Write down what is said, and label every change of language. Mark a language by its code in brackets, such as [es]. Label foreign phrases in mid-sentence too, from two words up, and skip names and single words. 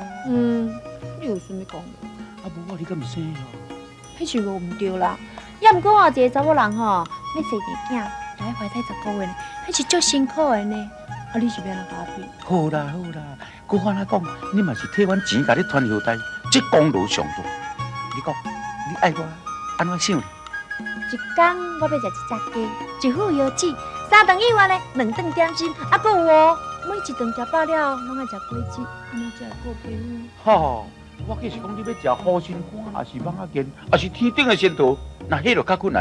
[nan] 你有啥物功劳？啊无我你敢唔生哦？迄是无唔对啦。也毋过啊，一个查某人吼，要生个囝，就要怀胎10个月呢，迄是足辛苦的呢。啊，你是要安怎甲我比？好啦好啦，我安怎讲，你嘛是替阮钱甲你传后代，这功劳上大。你讲，你爱我安怎想？一天我要食一只鸡，一副腰子，3顿以外呢，2顿点心，啊，还有哦，每一顿食饱了，拢爱食果子，安尼才会过平安。吼，我计是讲你要食好心肝，还是蠓仔煎，还是天顶的仙桃，那迄就较困难。